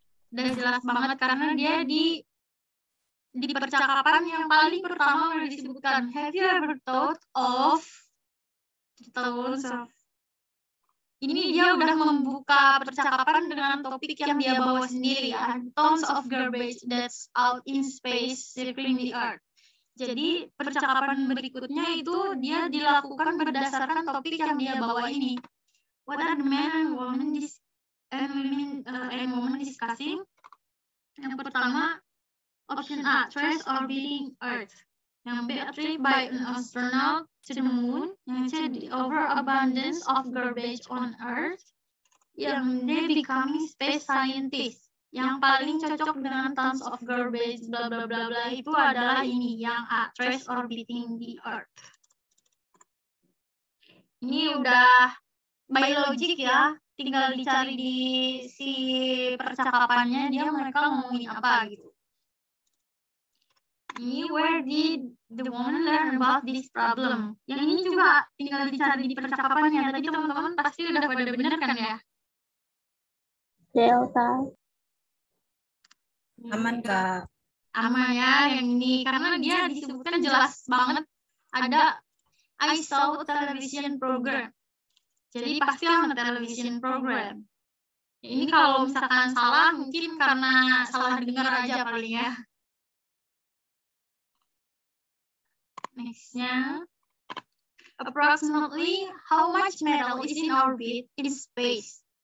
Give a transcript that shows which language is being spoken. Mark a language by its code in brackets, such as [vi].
[id] Udah jelas banget karena dia di percakapan yang paling pertama udah disebutkan. [en] Have you ever thought of [id] ini dia udah membuka percakapan dengan topik yang dia bawa sendiri ya. [en] Tons of garbage that's out in space circling the earth. [id] Jadi percakapan berikutnya itu dia dilakukan berdasarkan topik yang dia bawa ini. [en] What are the men and women discussing? [id] Yang pertama, [en] option A, trash orbiting Earth. Yang B, a trip by an astronaut to the moon. Yang C, the overabundance of garbage on Earth. Yang D, becoming space scientist. [id] Yang paling cocok dengan [en] tons of garbage, [id] bla bla bla bla, itu adalah ini, yang A, [en] trash orbiting the Earth. [id] Ini udah [en] by logic [id] ya, tinggal dicari di si percakapannya dia mereka ngomongin apa gitu. Ini [en] where did the woman learn about this problem? [id] Yang ini juga tinggal dicari di percakapannya. Tadi teman-teman pasti udah pada bener kan ya? Delta. Aman, Kak. Aman ya yang ini karena dia disebutkan jelas banget ada [en] I saw a television program. [id] Jadi pasti [en] on a television program. [id] Ini kalau misalkan salah, mungkin karena salah dengar aja paling ya. [en] Nextnya, approximately how much metal is in orbit in space?